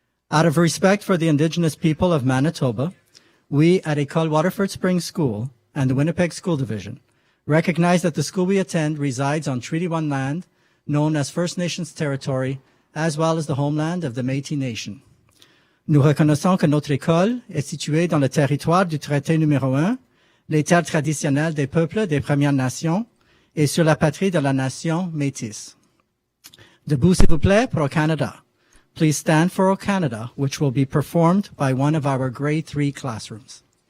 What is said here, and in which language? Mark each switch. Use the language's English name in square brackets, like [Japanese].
[English] Out of respect for the Indigenous people of Manitoba, we at École Waterford Springs School and the Winnipeg School Division recognize that the school we attend resides on Treaty 1 land known as First Nations territory, as well as the homeland of the Métis Nation. [French] Nous reconnaissons que notre école est située dans le territoire du traité numéro 1, les terres traditionnelles des peuples des Premières Nations et sur la patrie de la nation métisse. Debout s'il vous plaît pour O Canada. [English] Please stand for O Canada, which will be performed by one of our grade 3 classrooms.